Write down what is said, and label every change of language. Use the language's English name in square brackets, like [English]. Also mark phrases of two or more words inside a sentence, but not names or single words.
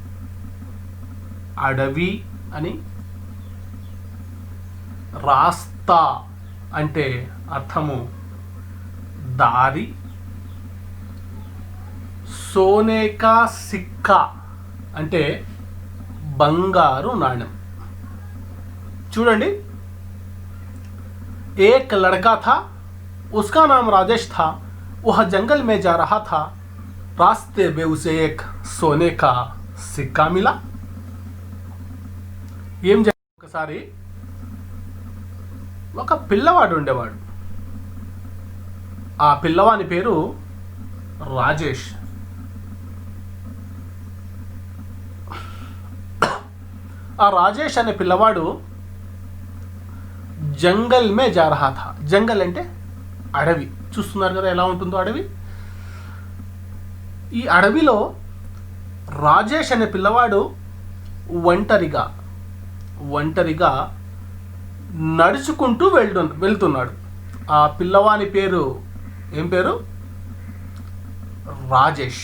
[Telugu] అడవి అని, రాస్తా అంటే అర్థము దారి, [Hindi] सोने का सिक्का [Telugu] అంటే బంగారు నాణెం. చూడండి, [Hindi] एक लड़का था, उसका नाम राजेश था, वह जंगल में जा रहा था, रास्ते में उसे एक सोने का सिक्का मिला. [Telugu] ఏం జరిగింది, ఒకసారి ఒక పిల్లవాడు ఉండేవాడు. ఆ పిల్లవాని పేరు రాజేష్. ఆ రాజేష్ అనే పిల్లవాడు [Hindi] जंगल में जा रहा था. [Telugu] జంగల్ అంటే అడవి. చూస్తున్నారు కదా ఎలా ఉంటుందో అడవి. ఈ అడవిలో రాజేష్ అనే పిల్లవాడు ఒంటరిగా నడుచుకుంటూ వెళ్తున్నాడు. ఆ పిల్లవాని పేరు ఏం పేరు? రాజేష్.